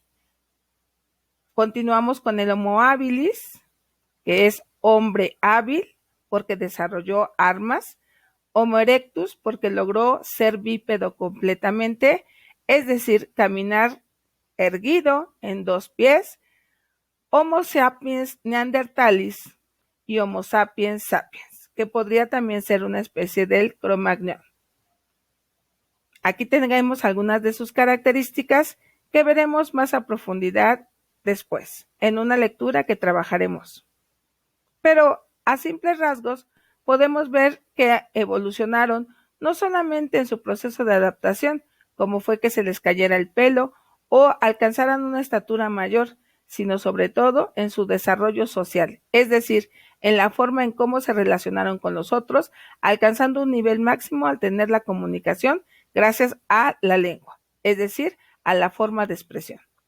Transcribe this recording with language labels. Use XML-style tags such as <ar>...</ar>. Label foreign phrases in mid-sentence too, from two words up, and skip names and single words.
<es>Continuamos con el Homo habilis, que es hombre hábil porque desarrolló armas, Homo erectus porque logró ser bípedo completamente, es decir, caminar erguido en 2 pies, Homo sapiens neanderthalis y Homo sapiens sapiens, que podría también ser una especie del Cro-Magnon. Aquí tenemos algunas de sus características que veremos más a profundidad después, en una lectura que trabajaremos. Pero a simples rasgos podemos ver que evolucionaron no solamente en su proceso de adaptación, como fue que se les cayera el pelo o alcanzaran una estatura mayor, sino sobre todo en su desarrollo social, es decir, en la forma en cómo se relacionaron con los otros, alcanzando un nivel máximo al tener la comunicación gracias a la lengua, es decir, a la forma de expresión.</es>